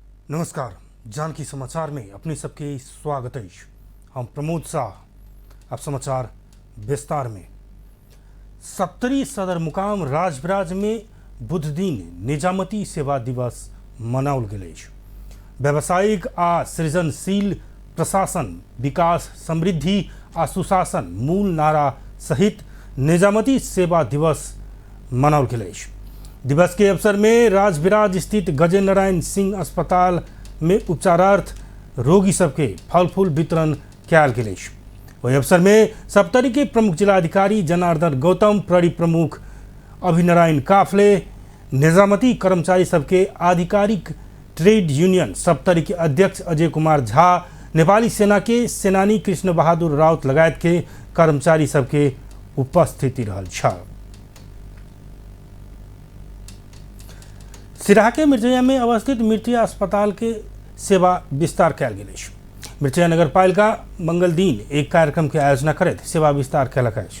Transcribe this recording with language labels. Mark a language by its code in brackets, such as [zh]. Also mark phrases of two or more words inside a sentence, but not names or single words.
[mai] नमस्कार, जानकी समाचार में अपनी सबके स्वागत है। हम प्रमोद शाह। अब समाचार विस्तार में। सप्तरी सदर मुकाम राजविराज में बुध दिन निजामती सेवा दिवस मनाओल गेल। व्यावसायिक आ सृजनशील प्रशासन, विकास, समृद्धि आ सुशासन मूल नारा सहित निजामती सेवा दिवस मनाओल गेल। दिवस के अवसर में राजविराज स्थित गजेंद्र नारायण सिंह अस्पताल में उपचारार्थ रोगी सबके फल फूल वितरण कयल गेल। वही अवसर में सप्तरी के प्रमुख जिलाधिकारी जनार्दन गौतम, प्रहरी प्रमुख अभिनारायण काफले, निजामती कर्मचारी सबके आधिकारिक, ट्रेड यूनियन सप्तरी के अध्यक्ष अजय कुमार झा, नेपाली सेना के सेनानी कृष्ण बहादुर राउत लगायत के कर्मचारी सबके उपस्थिति रहल छ। सिराहा के मिर्चैया में अवस्थित मिर्चैया अस्पताल के सेवा विस्तार कयल गेल। मिर्चैया नगरपालिका मंगल दिन एक कार्यक्रम के आयोजना करैत सेवा विस्तार कयलक अछि।